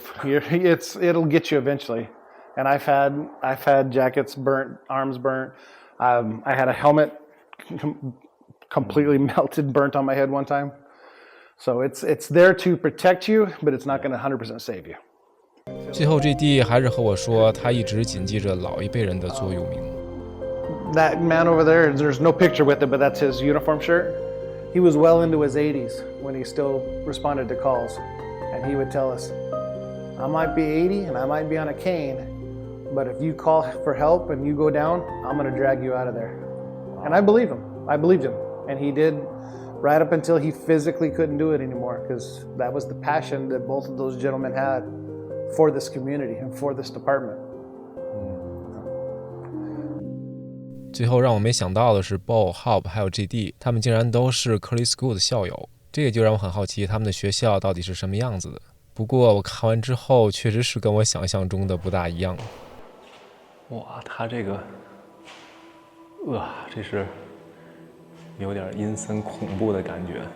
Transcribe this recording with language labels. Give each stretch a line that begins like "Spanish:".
English: It'll get you eventually. And I've had jackets burnt, arms burnt. I had a helmet completely melted, burnt on my head one time. So it's there to protect you, but it's not going to 100% save you.
Chinese: 最后，JD 还是和我说，他一直谨记着老一辈人的座右铭。
English: That man over there, there's no picture with it, but that's his uniform shirt. He was well into his 80s when he still responded to calls. And he would tell us, I might be 80 and I might be on a cane, but if you call for help and you go down, I'm going to drag you out of there. And I believed him. And he did right up until he physically couldn't do it anymore, because that was the passion that both of those gentlemen had for this community and for this department.
Chinese: 最后让我没想到的是 Bo、Hop 还有 JD 他们竟然都是 Curly School 的校友，这个就让我很好奇他们的学校到底是什么样子的。不过我看完之后确实是跟我想象中的不大一样。哇，他这个这是有点阴森恐怖的感觉。